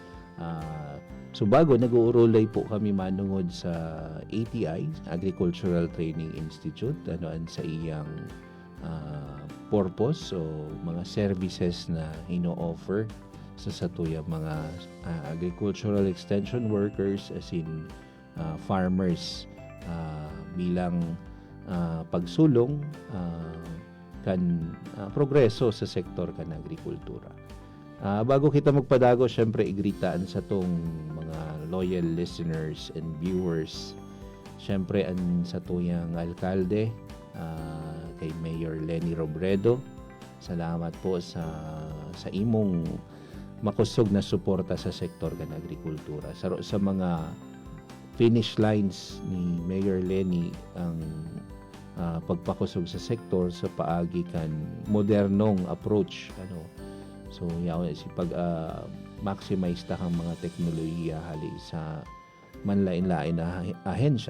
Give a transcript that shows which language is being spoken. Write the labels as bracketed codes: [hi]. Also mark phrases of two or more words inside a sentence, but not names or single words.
[bik] So bago nag-uurulay po kami manungod sa ATI, Agricultural Training Institute, an sa iyang purpose o mga services na ino-offer sa satuyang mga [en] agricultural extension workers as in farmers [bik] bilang pagsulong kan progreso sa sektor kan agrikultura. Bago kita magpadago, syempre igritaan sa tong mga [en] loyal listeners and viewers. [bik] Syempre ang sa tuyang alkalde, kay Mayor Lenny Robredo. Salamat po sa imong makusog na suporta sa sektor kan agrikultura. Sa mga [en] finish lines [bik] ni Mayor Lenny ang pagpakusog sa sektor sa paagi kan modernong approach so si pag maximize ta kang mga teknolohiya hali sa manlain-lain na ahensya.